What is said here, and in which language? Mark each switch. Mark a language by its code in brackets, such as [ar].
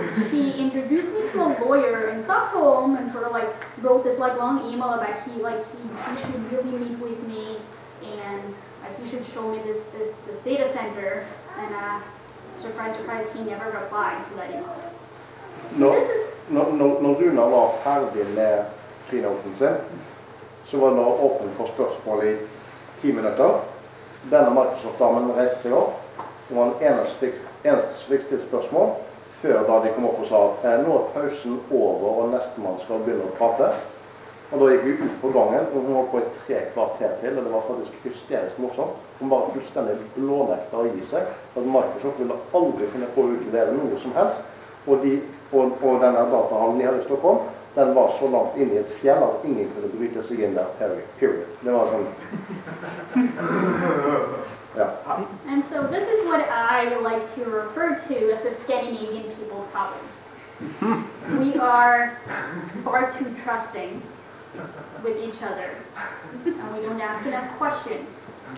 [en] She introduced me to a lawyer in Stockholm and sort of like wrote this like long email about he should really meet with me and he should show me this data center. And surprise, surprise, he never replied to that email. [no] Når du nå var ferdig med keynoteen, så var det nå åpen for spørsmål i 10 minutter. Denne Microsoft-damen reiste seg opp, og var den eneste som fikk stilt spørsmål, før da de kom opp og sa at nå pausen over, og neste mann skal begynne å prate. Og da gikk vi ut på gangen, og hun holdt på i 3 kvarter til, og det var faktisk hysterisk morsomt. Hun bare fullstendig blånekta å gi seg, at Microsoft ville aldri finne på å utlevere noe som helst, og de på denne datahallen i hele Stockholm, den var så langt inn i et fjell at ingen kunne bryte seg inn der, period. Det var sånn. Ja. [en] And so this is what I like to refer to as a Scandinavian people problem. We are far too trusting with each other, and we don't ask enough questions.